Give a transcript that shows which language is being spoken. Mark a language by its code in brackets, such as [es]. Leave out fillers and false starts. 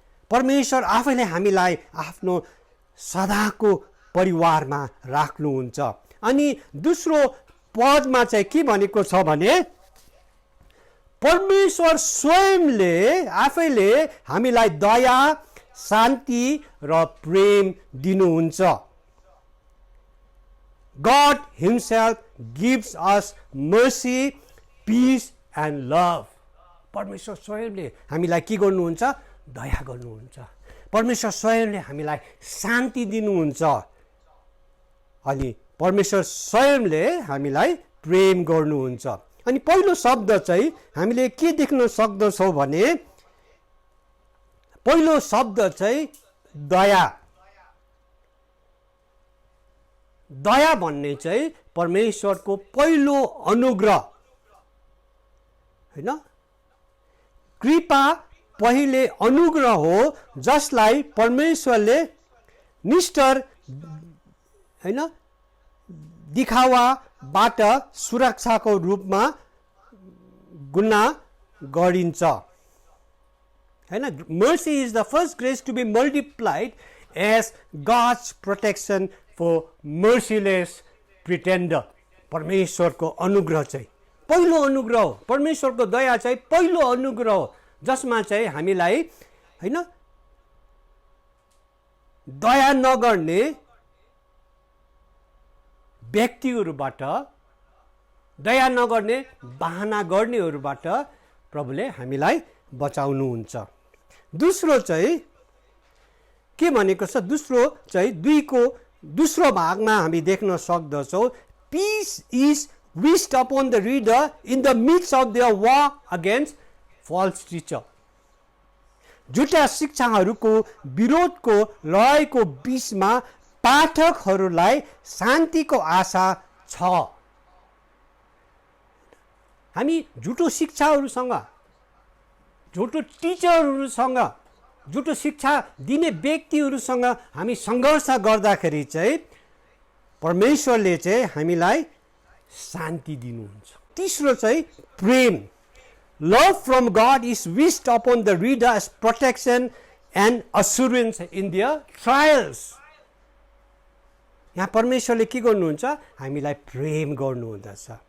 [ne] परमेश्वर आफैले हामीलाई आफ्नो सदाको परिवारमा राख्नुहुन्छ। अनि दोस्रो पदमा चाहिँ के भनेको छ भने परमेश्वर स्वयंले आफैले हामीलाई दया, शान्ति र प्रेम दिनुहुन्छ। [en] God himself gives us mercy, peace and love. [ne] परमेश्वर स्वयंले हामीलाई के गर्नुहुन्छ? दया गर्नुहुन्छ। परमेश्वर स्वयंले हामीलाई शान्ति दिनुहुन्छ। अनि परमेश्वर स्वयंले हामीलाई प्रेम गर्नुहुन्छ। अनि पहिलो शब्द चाहिँ हामीले के देख्न सक्दछौँ भने पहिलो शब्द चाहिँ दया। दया भन्ने चाहिँ परमेश्वरको पहिलो अनुग्रह हैन। कृपा पहिले अनुग्रह हो जसलाई परमेश्वरले निष्ठुर हैन दिखावाबाट सुरक्षाको रूपमा गुना गरिन्छ हैन। [en] Mercy is the first grace to be multiplied as God's protection for merciless pretender. [ne] परमेश्वरको अनुग्रह चाहिँ पहिलो अनुग्रह हो। परमेश्वरको दया चाहिँ पहिलो अनुग्रह हो जसमा चाहिँ हामीलाई हैन दया नगर्ने व्यक्तिहरूबाट, दया नगर्ने बहाना गर्नेहरूबाट प्रभुले हामीलाई बचाउनुहुन्छ। दोस्रो चाहिँ के भनेको छ? दोस्रो चाहिँ 2 को दोस्रो भागमा हामी देख्न सक्दछौँ, [en] Peace is wished upon the reader in the midst of their war against false teacher. [ne] झुटा शिक्षाहरूको विरोधको लडाइँको बीचमा पाठकहरूलाई शान्तिको आशा छ। हामी झुटो शिक्षाहरूसँग, झुटो टिचरहरूसँग, झुटो शिक्षा दिने व्यक्तिहरूसँग हामी सङ्घर्ष गर्दाखेरि चाहिँ परमेश्वरले चाहिँ हामीलाई शान्ति दिनुहुन्छ। तीसरो चाहिँ प्रेम। [en] Love from God is wished upon the reader as protection and assurance in their trials. [ne] यहाँ परमेश्वरले के गर्नुहुन्छ? हामीलाई प्रेम गर्नुहुँदछ।